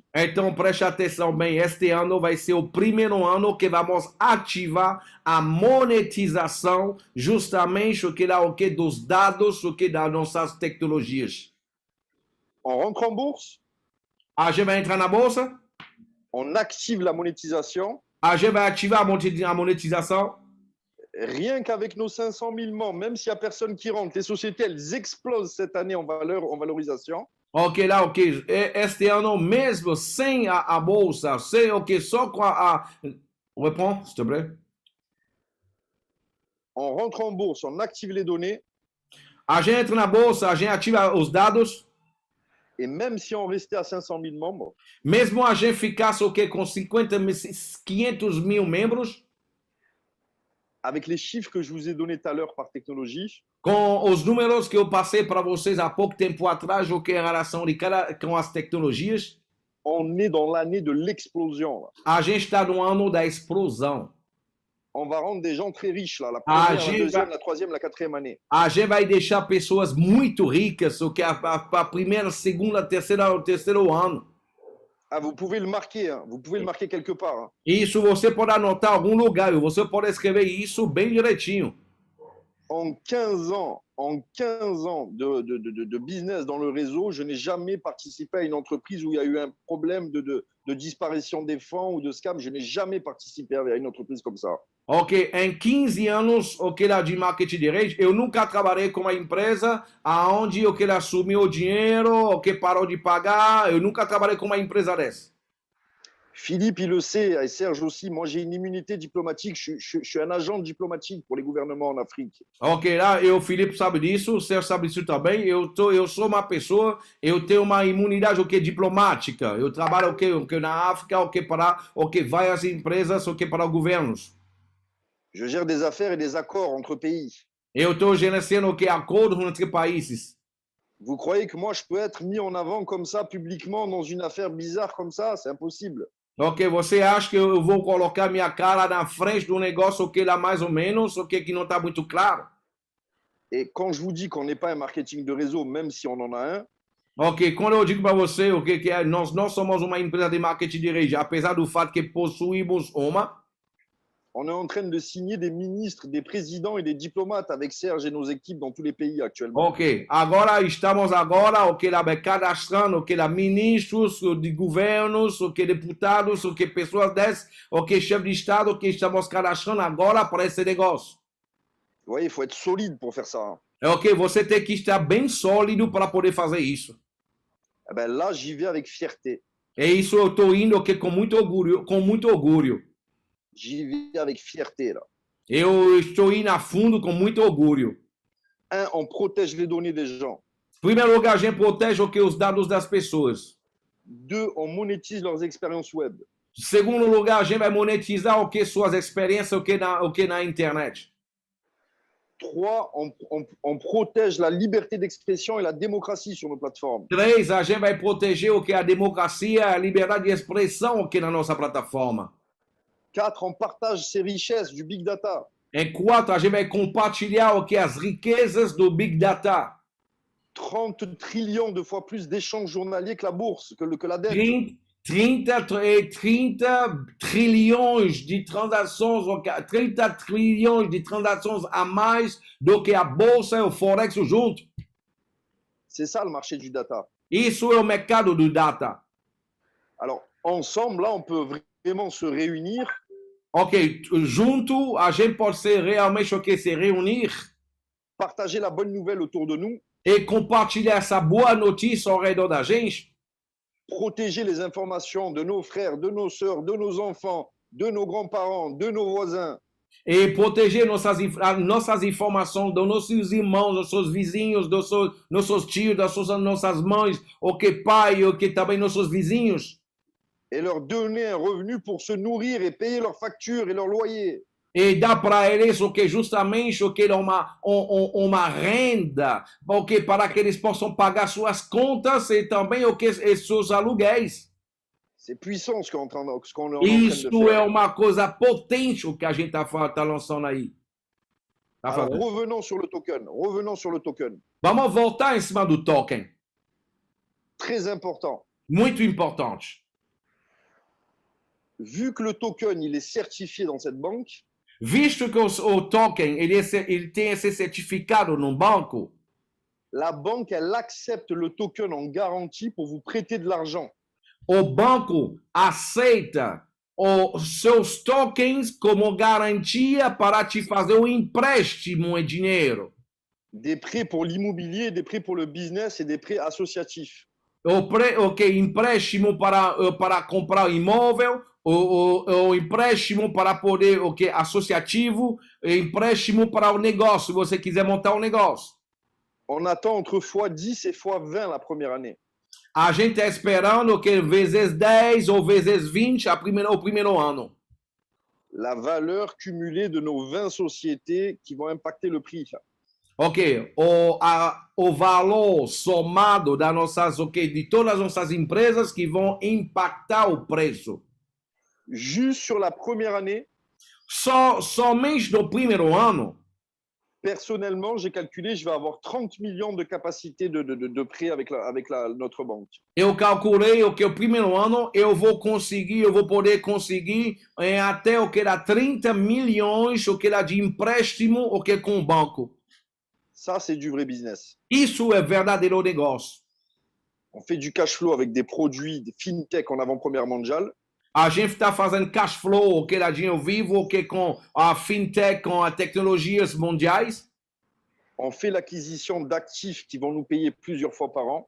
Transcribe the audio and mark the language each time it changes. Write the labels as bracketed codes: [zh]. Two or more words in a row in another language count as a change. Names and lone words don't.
[pt] Então, preste atenção bem, este ano vai ser o primeiro ano que vamos ativar a monetização justamente dos dados, das nossas tecnologias. [fr] On rentre en bourse, [pt] A gente vai entrar na bolsa, [fr] on active la monétisation. [pt] a gente vai ativar a monetização. [fr] Rien qu'avec nos 500 000 membres, même s'il n'y a personne qui rentre, les sociétés, elles explosent cette année en valeur, en valorisation. [pt] Ok, lá, ok. Este ano mesmo, sem a bolsa, sem, ok, só com a... [fr] Reprends, s'il te plaît. On rentre en bourse, on active les données. [pt] A gente entra na bolsa, a gente ativa os dados. [fr] Et même si on restait à 500 000 membres, [pt] Mesmo a gente ficasse, ok, com 500 mil membros, [fr] avec les chiffres que je vous ai donnés tout à l'heure par technologie, [pt] com os números que eu passei para vocês há pouco tempo atrás, ok, em relação com as tecnologias, [fr] on est dans l'année de l'explosion. Là. [pt] a gente está no ano da explosão. [fr] On va rendre des gens très riches, là, la Ah, première, j'ai- la deuxième, la troisième, la quatrième année. [pt] A gente vai deixar pessoas muito ricas, ok, a primeira, segunda, o terceiro ano. [fr] Ah, vous pouvez le marquer, hein. Vous pouvez le marquer quelque part. Hein. [pt] Isso você pode anotar em algum lugar, você pode escrever isso bem direitinho. [fr] En 15 ans de business dans le réseau, je n'ai jamais participé à une entreprise où il y a eu un problème de disparition des fonds ou de scam. Je n'ai jamais participé à une entreprise comme ça. [pt] Ok, em 15 anos, ok, lá de marketing de rede, eu nunca trabalhei com uma empresa aonde ok, ela assumiu o dinheiro, ok, parou de pagar, eu nunca trabalhei com uma empresa dessa. [fr] Philippe, il le sait, et Serge aussi, moi j'ai une immunité diplomatique, je suis un agent diplomatique pour les gouvernements en Afrique. [pt] Ok, lá, o Felipe sabe disso, o Sérgio sabe disso também, eu sou uma pessoa, eu tenho uma imunidade, ok, diplomática, eu trabalho, ok, na África, ok, para, ok, várias empresas, ok, para governos. [fr] Je gère des affaires et des accords entre pays. [pt] Eu estou gerenciando, ok, acordos entre países. [fr] Vous croyez que moi je peux être mis en avant comme ça, publiquement, dans une affaire bizarre comme ça? C'est impossible. [pt] Ok, você acha que eu vou colocar minha cara na frente do negócio, ok, lá mais ou menos, ok, que não está muito claro? [fr] Et quand je vous dis qu'on n'est pas un marketing de réseau, même si on en a un, [pt] Ok, quando eu digo para você, ok, que nós não somos uma empresa de marketing de rede, apesar do fato que possuímos uma, [fr] on est en train de signer des ministres, des présidents et des diplomates avec Serge et nos équipes dans tous les pays actuellement. [pt] ok, agora estamos agora, ok, lá cadastrando, ok, lá ministros de governos, ok, deputados, ok, pessoas dessas, ok, chefe de estado, ok, estamos cadastrando agora para esse negócio. [fr] Vous voyez, il faut être solide pour faire ça. Hein. [pt] Ok, você tem que estar bem sólido para poder fazer isso. [fr] Eh ben là, j'y vais avec fierté. [pt] É isso, eu estou indo, ok, com muito orgulho, com muito orgulho. [fr] J'y vais avec fierté, là. [pt] Eu estou indo a fundo com muito orgulho. [fr] On protège les données des gens. [pt] Em primeiro lugar, a gente protege ok, os dados das pessoas. [fr] 2, on monétise leurs expériences web. [pt] Em segundo lugar, a gente vai monetizar ok, suas experiências ok, na internet. [fr] 3, on protège la liberté d'expression et la démocratie sur nos plateformes. [pt] 3, a gente vai proteger ok, a democracia, a liberdade de expressão ok, na nossa plataforma. [fr] 4, on partage ces richesses du [en] big data. [pt] Em 4, a gente vai compartilhar ok, as riquezas do [en] Big Data. [fr] 30 trillions de fois plus d'échanges journaliers que la bourse, que la dette. [pt] 30 trilhões de transações, 30 trilhões de transações a mais do que a bolsa e o forex junto. [fr] C'est ça le marché du data. [pt] Isso é o mercado do data. [fr] Alors, ensemble, là, on peut vraiment se réunir. [pt] Ok, junto a gente pode ser realmente ok, se reunir [fr] Partager la bonne nouvelle autour de nous. [pt] e compartilhar essa boa notícia ao redor da gente. [fr] Protéger les informations de nos frères, de nos sœurs, de nos enfants, de nos grands-parents, de nos voisins. [pt] E proteger nossas informações dos nossos irmãos, dos nossos vizinhos, dos nossos tios, das nossas mães, ok, pai, ok, também nossos vizinhos. [fr] Et leur donner un revenu pour se nourrir et payer leurs factures et leurs loyers. [pt] E dá para eles o que justamente o que uma renda, ok, para que eles possam pagar suas contas e também o que seus aluguéis. [fr] C'est puissant ce qu'on est en train de [pt] Isso é [fr] faire. [pt] uma coisa potente o que a gente tá lançando aí. Tá [fr] Alors, [pt] fazendo. [fr] revenons sur le token. Revenons sur le token. [pt] Vamos voltar em cima do token. [fr] Très important. [pt] Muito importante. [fr] Vu que le token il est certifié dans cette banque, [pt] Visto que o token ele tem esse certificado no banco, [fr] la banque elle accepte le token en garantie pour vous prêter de l'argent. [pt] o banco aceita os seus tokens como garantia para te fazer um empréstimo em dinheiro. [fr] Des prêts pour l'immobilier, des prêts pour le business et des prêts associatifs. [pt] Empréstimo para comprar imóvel, o empréstimo para poder, associativo, empréstimo para o negócio, se você quiser montar um negócio. [fr] On attend entre x10 et x20 la première année. [pt] A gente está esperando que vezes 10 ou vezes 20 o primeiro ano. [fr] La valeur cumulée de nos 20 sociétés qui vont impacter le prix. [pt] Ok, o valor somado das nossas, de todas as nossas empresas que vão impactar o preço. [fr] Juste sur la première année, [pt] Somente no primeiro ano, [fr] personnellement, j'ai calculé, je vais avoir 30 millions de capacité de prêt avec notre banque. [pt] eu calculei que o primeiro ano eu vou poder conseguir até o que dá 30 milhões de empréstimo com o banco. [fr] Ça, c'est du vrai business. [pt] Isso é verdadeiro negócio. [fr] On fait du [en] cash flow [fr] avec des produits des fintech en avant-première mondiale. [pt] A gente está fazendo [en] cash flow, [pt] dinheiro vivo, com a fintech, com as tecnologias mundiais. [fr] On fait l'acquisition d'actifs qui vont nous payer plusieurs fois par an.